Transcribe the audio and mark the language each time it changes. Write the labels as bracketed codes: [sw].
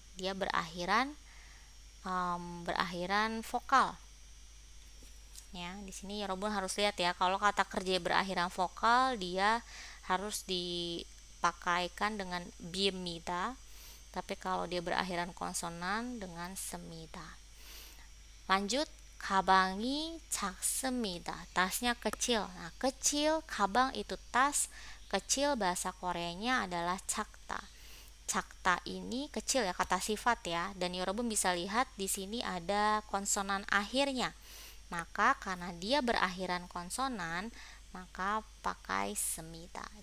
[id] Dia berakhiran vokal ya. Di sini Yorobun harus lihat ya, kalau kata kerja berakhiran vokal dia harus dipakaikan dengan bimida, tapi kalau dia berakhiran konsonan dengan semida. [ko] Lanjut, 가방이 작습니다. [id] Tasnya kecil. Nah, kecil, 가방 itu tas, kecil bahasa Koreanya adalah 작다. 작다 ini kecil ya, kata sifat ya, dan Yorobun bisa lihat di sini ada konsonan akhirnya. Maka karena dia berakhiran konsonan, maka pakai semida.